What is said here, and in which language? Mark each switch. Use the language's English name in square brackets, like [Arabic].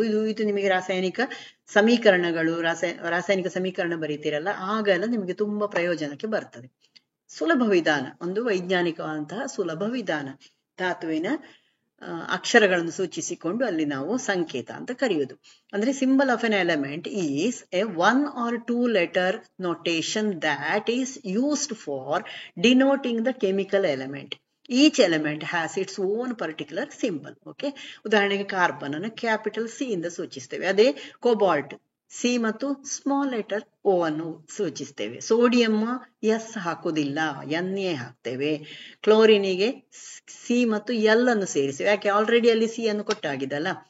[Kannada] ಇದು ನಿಮಗೆ ರಾಸಾಯನಿಕ ಸಮೀಕರಣಗಳು, ರಾಸಾಯನಿಕ ಸಮೀಕರಣ ಬರೀತೀರಲ್ಲ, ಆಗೆಲ್ಲ ನಿಮಗೆ ತುಂಬಾ ಪ್ರಯೋಜನಕ್ಕೆ ಬರ್ತದೆ. ಸುಲಭ ವಿಧಾನ, ಒಂದು ವೈಜ್ಞಾನಿಕವಾದಂತಹ ಸುಲಭ ವಿಧಾನ. ಧಾತುವಿನ ಅಕ್ಷರಗಳನ್ನು ಸೂಚಿಸಿಕೊಂಡು ಅಲ್ಲಿ ನಾವು ಸಂಕೇತ ಅಂತ ಕರೆಯುವುದು. [English] ಅಂದ್ರೆ symbol of an element is a 1 or 2 letter notation that is used for denoting the chemical element. Each element has its own particular symbol. [Kannada] Okay, ಉದಾಹರಣೆಗೆ ಕಾರ್ಬನ್ ಅನ್ನು ಕ್ಯಾಪಿಟಲ್ C ಇಂದ ಸೂಚಿಸ್ತೇವೆ. ಅದೇ ಕೋಬಾಲ್ಟ್ C ಮತ್ತು ಸ್ಮಾಲ್ ಲೆಟರ್ O ಅನ್ನು ಸೂಚಿಸ್ತೇವೆ. Sodium S ಹಾಕುವುದಿಲ್ಲ, Na ಹಾಕ್ತೇವೆ. ಕ್ಲೋರಿನಿಗೆ C ಮತ್ತು L ಅನ್ನು ಸೇರಿಸ್ತೇವೆ, ಯಾಕೆ ಆಲ್ರೆಡಿ ಅಲ್ಲಿ C ಅನ್ನು ಕೊಟ್ಟಾಗಿದಲ್ಲ.